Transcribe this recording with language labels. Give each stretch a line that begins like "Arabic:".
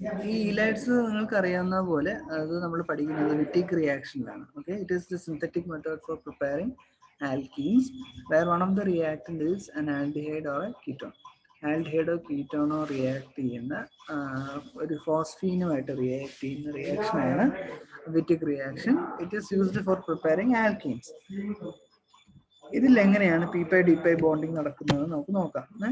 Malayalam: ഈ ഇലൈറ്റ്സ് നിങ്ങൾക്ക് അറിയാവുന്ന പോലെ അത് നമ്മൾ പഠിക്കുന്നത് വിറ്റിക് റിയാക്ഷനിലാണ്.
English: Okay, it is the synthetic method for preparing alkenes where one of the reactant is an aldehyde or a ketone.
Malayalam: ആൽഡിഹൈഡോ കീറ്റോണോ react ചെയ്യുന്ന ഒരു ഫോസ്ഫീനുമായിട്ട് റിയാക്ട് ചെയ്യുന്ന റിയാക്ഷനാണ് വിറ്റിക് reaction.
English: It is used for preparing alkenes.
Malayalam: ഇതിൽ എങ്ങനെയാണ് p/d ബോണ്ടിങ് നടക്കുന്നത് നമുക്ക് നോക്കാം.